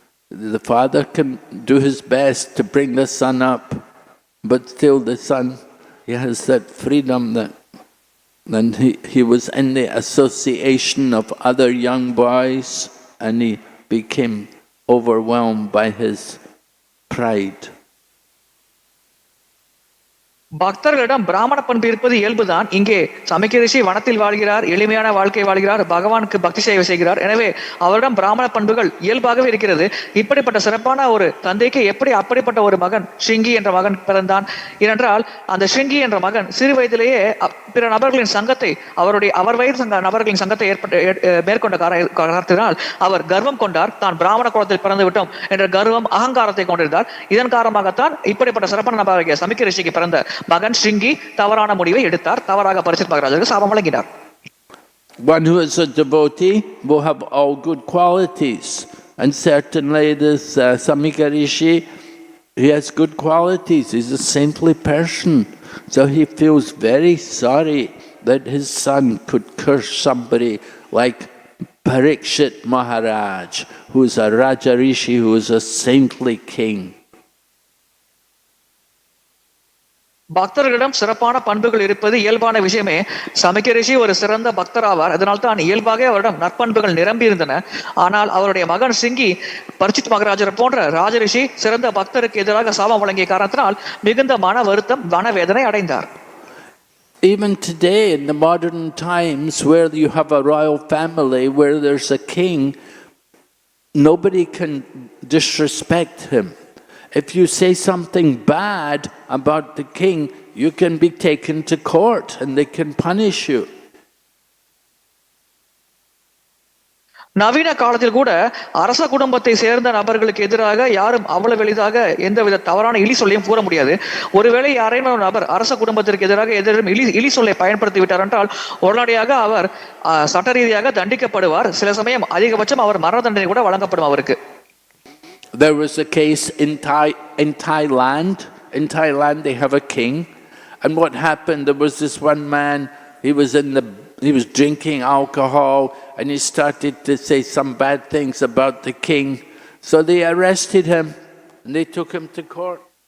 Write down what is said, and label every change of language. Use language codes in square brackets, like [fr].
[en] The father can do his best to bring the son up, but still the son, he has that freedom that And he was in the association of other young boys, and he became overwhelmed by his pride. [ta] பக்தர்களிடம் பிராமண பண்பு இருப்பது இயல்புதான். இங்கே சமிக்க ரிஷி வனத்தில் வாழ்கிறார், எளிமையான வாழ்க்கை வாழ்கிறார், பகவானுக்கு பக்தி சேவை செய்கிறார். எனவே அவரிடம் பிராமண பண்புகள் இயல்பாகவே இருக்கிறது. இப்படிப்பட்ட சிறப்பான ஒரு தந்தைக்கு எப்படி அப்படிப்பட்ட ஒரு மகன் ஸ்ருங்கி என்ற மகன் பிறந்தான்? ஏனென்றால் அந்த ஸ்ருங்கி என்ற மகன் சிறு வயதிலேயே பிற நபர்களின் சங்கத்தை அவர் வயது நபர்களின் சங்கத்தை மேற்கொண்ட காரணத்தினால் அவர் கர்வம் கொண்டார். தான் பிராமண குலத்தில் பிறந்து விட்டோம் என்ற கர்வம் அகங்காரத்தை கொண்டிருந்தார். இதன் காரணமாகத்தான் இப்படிப்பட்ட சிறப்பான நபராகிய சமிக்க ரிஷிக்கு பிறந்த மகன் ஸ்ருங்கி தவறான முடிவை எடுத்தார். தவறாக பரிசித் மகாராஜருக்கு சாபம் வழங்கினார். [en] One who is a devotee will have all good qualities, and certainly this Samika Rishi, he has good qualities. He's a saintly person, so he feels very sorry that his son could curse somebody like Parikshit Maharaj, who is a Raja Rishi, who is a saintly king. [ta] பக்தர்களிடம் சிறப்பான பண்புகள் இருப்பது இயல்பான விஷயமே. சமிக்க ரிஷி ஒரு சிறந்த பக்தர் ஆவார். அதனால் தான் இயல்பாக அவரிடம் நற்பண்புகள் நிரம்பி இருந்தன. ஆனால் அவருடைய மகன் சிங்கி பரிசித் மகாராஜர் போன்ற ராஜரிஷி சிறந்த பக்தருக்கு எதிராக சாபம் வழங்கிய காரணத்தினால் மிகுந்த மன வருத்தம், மனவேதனை அடைந்தார். [en] Even today, in the modern times, where you have a royal family, where there's a king, nobody can disrespect him. If you say something bad about the king, you can be taken to court and they can punish you. [ta] நவீன காலத்தில் கூட அரச குடும்பத்தை சேர்ந்த நபர்களுக்கு எதிராக யாரும் அவ்வளவு எளிதாக எந்தவித தவறான இழி சொல்லையும் கூற முடியாது. ஒருவேளை யாரையும் ஒரு நபர் அரச குடும்பத்திற்கு எதிராக எதிரும் இழி சொல்லை பயன்படுத்தி விட்டார் என்றால் உடனடியாக அவர் சட்ட ரீதியாக தண்டிக்கப்படுவார். சில சமயம் அதிகபட்சம் அவர் மரண தண்டனை கூட வழங்கப்படும் அவருக்கு. [en] There was a case in Thailand. In Thailand, they have a king, and what happened? There was this one man. He was drinking alcohol, and he started to say some bad things about the king. So they arrested him, and they took him to court.